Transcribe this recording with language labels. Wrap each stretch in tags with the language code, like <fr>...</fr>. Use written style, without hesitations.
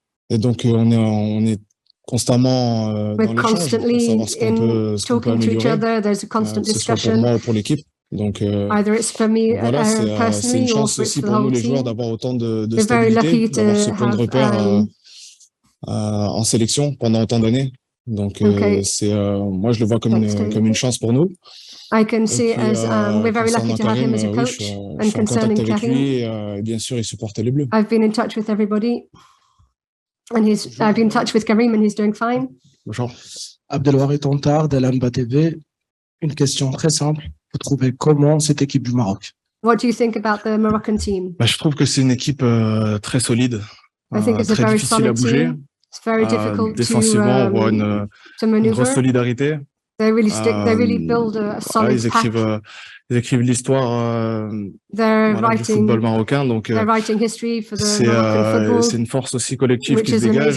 <fr>Et donc, on est constamment dans l'échange pour savoir ce qu'on peut améliorer, que ce soit pour moi ou pour l'équipe. Donc, voilà, c'est une chance aussi pour nous les joueurs d'avoir autant de stabilité, d'avoir ce point de repère en sélection pendant autant d'années. Donc, moi, je le vois comme une chance pour nous.</fr> <en>I can see as we're very lucky to have him as a coach. And concerning Karim,</en> <fr>bien sûr, il supportait les Bleus.</fr> <en>I've been in touch with everybody, and I've been in touch with Karim, and he's doing fine.</en> <fr>Bonjour. Abdelwahid Tontar d'Al-Anba TV. Une question très simple. Vous trouvez comment cette équipe du Maroc?</fr> <en>What do you think about the Moroccan team?</en> <fr>Je trouve que c'est une équipe très solide, très difficile à bouger.</fr> <en>It's very difficult</en> <fr>défensivement, on voit une grosse solidarité.</fr> <en>They really build a solid pack.</en> <fr>Ils écrivent l'histoire du football marocain, donc c'est une force aussi collective qui se dégage.</fr>